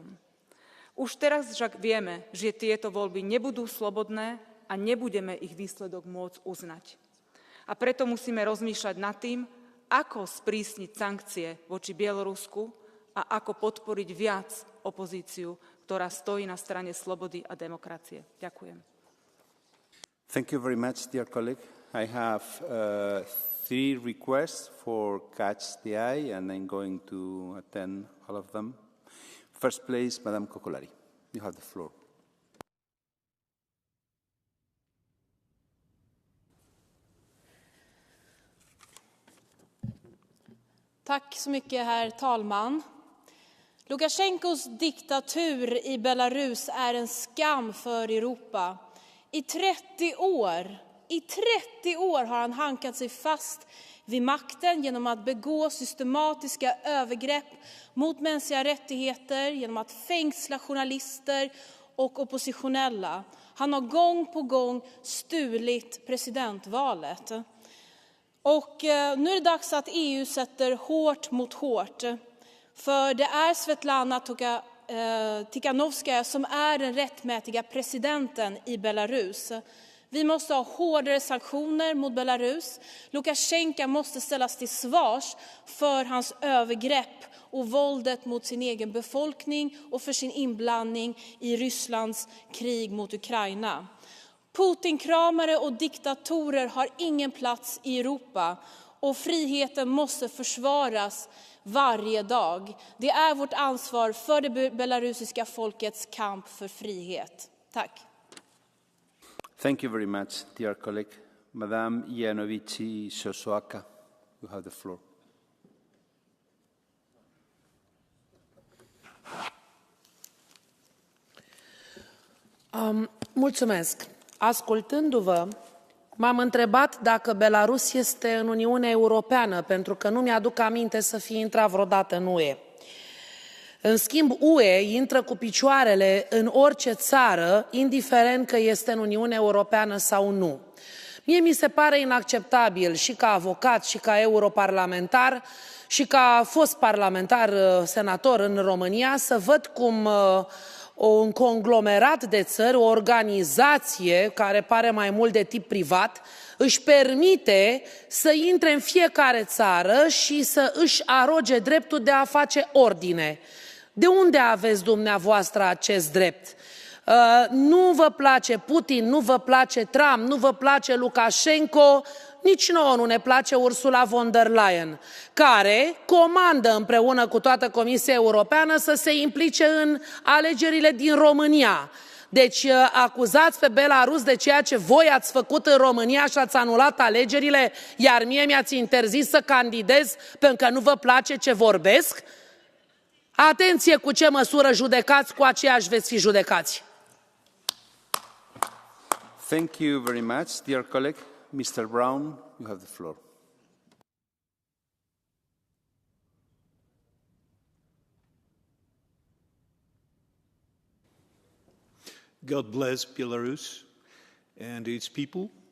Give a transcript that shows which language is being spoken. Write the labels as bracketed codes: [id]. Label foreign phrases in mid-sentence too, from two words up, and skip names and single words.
[sk] Už teraz však vieme, že tieto voľby nebudú slobodné a nebudeme ich výsledok môcť uznať. A preto musíme rozmýšľať nad tým, ako sprísniť sankcie voči Bielorusku a ako podporiť viac opozíciu, ktorá stojí na strane slobody a demokracie. Ďakujem. [en] Thank you very much, dear colleague. I have 3 requests for Catch the Eye, and I'm going to attend all of them. First place, Madame Kokolari. You have the floor. [sv] Tack så mycket, herr talman. Lukasjenkos diktatur i Belarus är en skam för Europa. I 30 år har han hankat sig fast vid makten genom att begå systematiska övergrepp mot mänskliga rättigheter, genom att fängsla journalister och oppositionella. Han har gång på gång stulit presidentvalet. Och nu är det dags att EU sätter hårt mot hårt. För det är Svetlana Tikhanovskaja som är den rättmätiga presidenten i Belarus. Vi måste ha hårdare sanktioner mot Belarus. Lukasjenko måste ställas till svars för hans övergrepp och våldet mot sin egen befolkning och för sin inblandning i Rysslands krig mot Ukraina. Putin-kramare och diktatorer har ingen plats i Europa och friheten måste försvaras varje dag. Det är vårt ansvar för det belarusiska folkets kamp för frihet. Tack. [en] Thank you very much, dear colleague. Madame Janovici Sosoaka, you have the floor. [ro] Mulțumesc. Ascultându-vă, m-am întrebat dacă Belarus este în Uniunea Europeană, pentru că nu mi-aduc aminte să fi intrat vreodată în UE. În schimb, UE intră cu picioarele în orice țară, indiferent că este în Uniunea Europeană sau nu. Mie mi se pare inacceptabil și ca avocat și ca europarlamentar și ca fost parlamentar senator în România să văd cum un conglomerat de țări, o organizație care pare mai mult de tip privat, își permite să intre în fiecare țară și să își aroge dreptul de a face ordine. De unde aveți dumneavoastră acest drept? Nu vă place Putin, nu vă place Trump, nu vă place Lukashenko, nici nouă nu ne place Ursula von der Leyen, care comandă împreună cu toată Comisia Europeană să se implice în alegerile din România. Deci acuzați pe Belarus de ceea ce voi ați făcut în România și ați anulat alegerile, iar mie mi-ați interzis să candidez pentru că nu vă place ce vorbesc? Atenție cu ce măsură judecați, cu aceeași veți fi judecați. [en] Thank you very much, dear colleague. Mr. Brown, you have the floor. God bless Belarus and its people.